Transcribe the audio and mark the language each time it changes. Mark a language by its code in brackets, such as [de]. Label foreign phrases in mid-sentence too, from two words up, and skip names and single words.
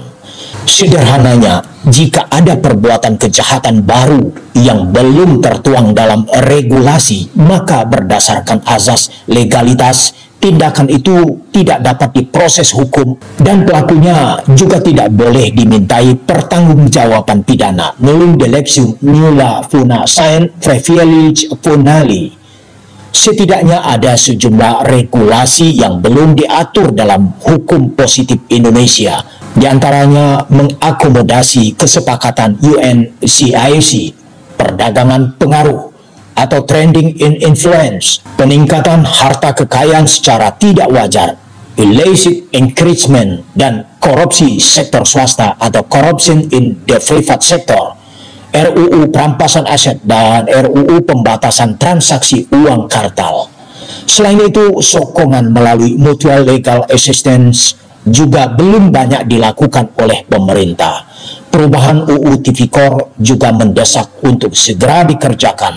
[id] Sederhananya, jika ada perbuatan kejahatan baru yang belum tertuang dalam regulasi, maka berdasarkan azas legalitas, tindakan itu tidak dapat diproses hukum dan pelakunya juga tidak boleh dimintai pertanggungjawaban pidana [la] nullum dilectium nulla funa sine praevilige funali. [id] Setidaknya ada sejumlah regulasi yang belum diatur dalam hukum positif Indonesia, di antaranya mengakomodasi kesepakatan UNCIC, perdagangan pengaruh atau [en] trading in influence, [id] peningkatan harta kekayaan secara tidak wajar, [en] illicit enrichment, [id] dan korupsi sektor swasta atau [en] corruption in the private sector, [id] RUU perampasan aset, dan RUU pembatasan transaksi uang kartal. Selain itu, sokongan melalui [en] mutual legal assistance [id] juga belum banyak dilakukan oleh pemerintah. Perubahan UU Tipikor juga mendesak untuk segera dikerjakan.